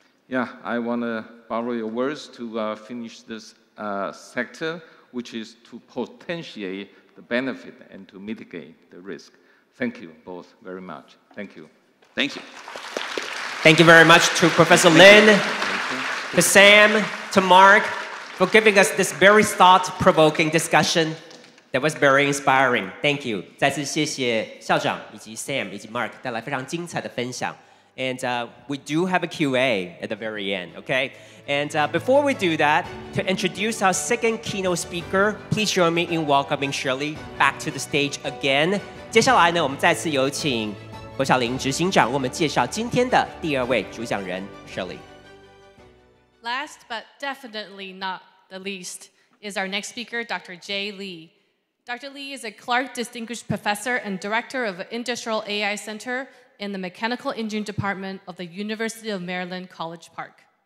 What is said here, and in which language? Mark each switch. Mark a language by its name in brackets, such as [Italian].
[English] Yeah, I want to borrow your words to finish this sector, which is to potentiate the benefit and to mitigate the risk. Thank you both very much. Thank you. Thank you. Thank you very much to Professor Lin, to Sam, to Mark, for giving us this very thought-provoking discussion. That was very inspiring. Thank you. [Chinese] 再次谢谢校长以及 Sam 以及 Mark 带来非常精彩的分享。 [English] And we do have a Q&A at the very end, okay? And before we do that, to introduce our second keynote speaker, please join me in welcoming Shirley back to the stage again. [Chinese] 接下来呢，我们再次有请侯晓玲执行长为我们介绍今天的第二位主讲人 Shirley. [English] Last but definitely not the least is our next speaker, Dr. Jay Lee. Dr. Lee is a Clark Distinguished Professor and Director of the Industrial AI Center in the Mechanical Engineering Department of the University of Maryland, College Park.